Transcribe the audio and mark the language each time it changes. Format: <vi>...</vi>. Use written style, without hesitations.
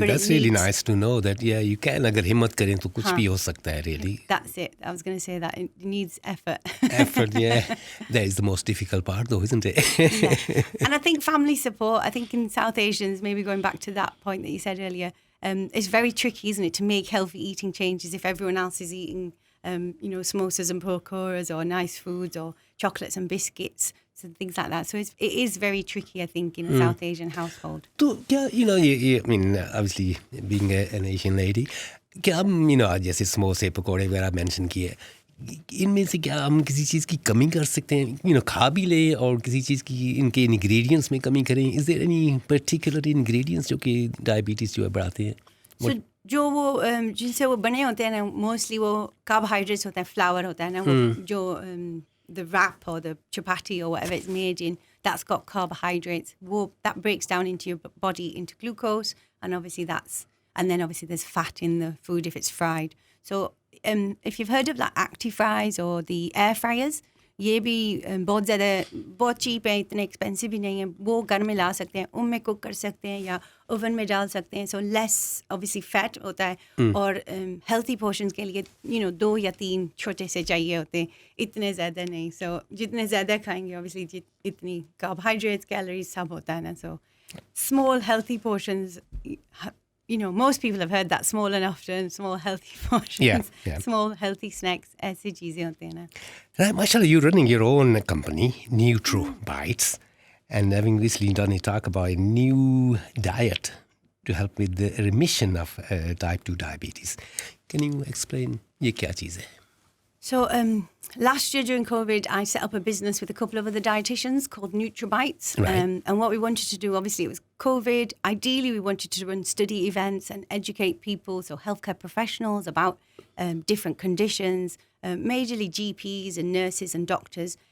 <en>But That's really nice to know that, yeah, you can.</en> <hi>अगर हिम्मत करें तो कुछ भी हो सकता है, really.</hi> <en>That's it. I was going to say that. It needs effort. Effort, yeah. That is the most difficult part, though, isn't it? Yeah. And I think family support, I think in South Asians, maybe going back to that point that you said earlier, it's very tricky, isn't it, to make healthy eating changes if everyone else is eating, samosas and pakoras or nice foods or chocolates and biscuits, so things like that. So it is very tricky, I think, in a South Asian household. So, yeah, I mean, obviously, being an Asian lady,</en> <hi>क्या हम, जैसे समोसे पकौड़े वगैरह mention किए, इनमें से क्या हम किसी चीज़ की कमी कर सकते हैं, खा भी ले और किसी चीज़ की इनके इंग्रेडिएंट्स में कमी करें?</hi> <en>is there any particular ingredients</en> <hi>जो कि डायबिटीज़ जो है बढ़ाते हैं? So, जो वो जिनसे वो बने होते हैं ना, मोस्टली वो कार्बोहाइड्रेट्स होता है, फ्लावर होता है ना, वो जो</hi> <en>the wrap or the chapati or whatever it's made in, that's got carbohydrates. That breaks down into your body into glucose, and obviously obviously there's fat in the food if it's fried. So if you've heard of like Acti-Fries or the air fryers,</en> <hi>ये भी बहुत cheap है, इतने expensive भी नहीं है, वो घर में ला सकते हैं, उनमें cook कर सकते हैं या oven में डाल सकते हैं. So less obviously fat होता है और healthy portions के लिए 2 या 3 छोटे से चाहिए होते हैं, इतने ज़्यादा नहीं. So जितने ज़्यादा खाएंगे obviously इतनी carbohydrates, calories सब होता है ना.</hi> <en>So small healthy portions, most people have heard that, small and often, small healthy portions, small healthy snacks,</en> <hi>ऐसी चीज़ें होती हैं ना.</hi> <en>Right, mashallah, you're running your own company, NutriBites, and having recently done a talk about a new diet to help with the remission of type 2 diabetes. Can you explain</en> <hi>ये क्या चीज़ है?</hi> <en>So last year during COVID, I set up a business with a couple of other dietitians called NutriBites. Right. And what we wanted to do, obviously, it was COVID. Ideally, we wanted to run study events and educate people, so healthcare professionals, about different conditions, majorly GPs and nurses and doctors.</en>